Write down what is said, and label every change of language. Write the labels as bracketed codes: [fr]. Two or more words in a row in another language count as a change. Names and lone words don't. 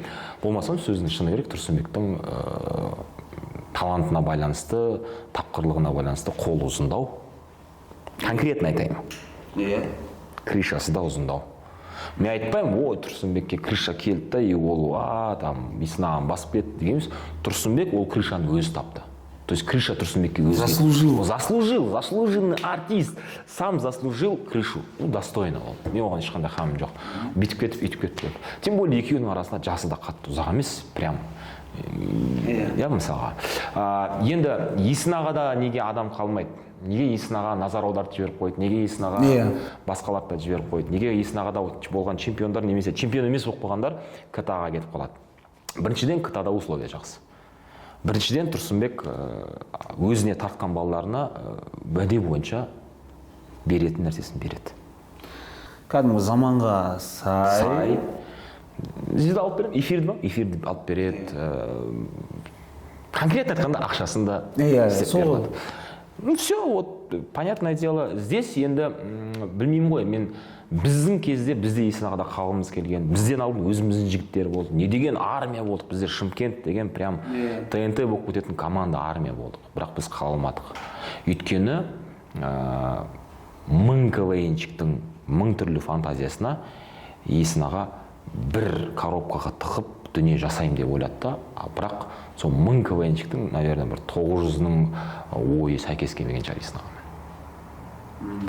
[kk] Болмасам сөзінің шыны керек, Тұрсынбектің талантына байланысты, тапқырлығына байланысты қолы ұзындау. Конкретно айтайын. Кришасы да ұзындау. Мен айтпаймын, ой, Тұрсынбекке Криша келді, и ол там Есен ағаны басып кетті дегеніміз. Тұрсынбек ол Кришаны өзі тапты. [ru] То есть Криша [kk] Тұрсынбекке өзі [ru] заслужил артист, сам заслужил Кришу. [kk] Достойно ол. Мен оған ешқандай қамым жоқ. Бүйтіп кетіп, үйтіп кетіп. [ru] Тем более [kk] екеуінің арасында жасы да қатты ұзақ емес, прям. Я мысалға. Енді Есен ағада неге адам қалмайды? Неге Есен аға назар аудартып жіберіп қойды? Неге Есен аға басқаларды да жіберіп қойды? Неге Есен ағада болған чемпиондар немесе чемпион емес болып қалғандар КТА-ға кетіп қалады? Біріншіден КТА-да условия жақсы. Біріншіден Тұрсынбек өзіне тартқан балаларына уәде бойынша беретін нәрсесін береді. Кәдімгі заманға сай. Бізді алып береді, эфирді ма? Эфирді алып береді. Конкретно айтқанда ақшасын да істеп береді. [ru] Ну все, вот понятное дело, здесь [kk] енді білмеймін ғой, мен біздің кезде бізде Есен ағада қалғымыз келген, бізден алдын өзіміздің жігіттер болды. Не деген армия болдық, бізде Шымкент деген прям ТНТ болып кететін команда армия болдық. Бірақ біз қалмадық. Өйткені 1000 КВН-чіктің 1000 түрлі фантазиясына Есен аға бір коробкаға тығып дүние жасайым деп ойлады да, бірақ сол 1000 КВН-чіктің, наверное, бір 900-ның ойы сәйкес келмеген шығар Есен ағамен.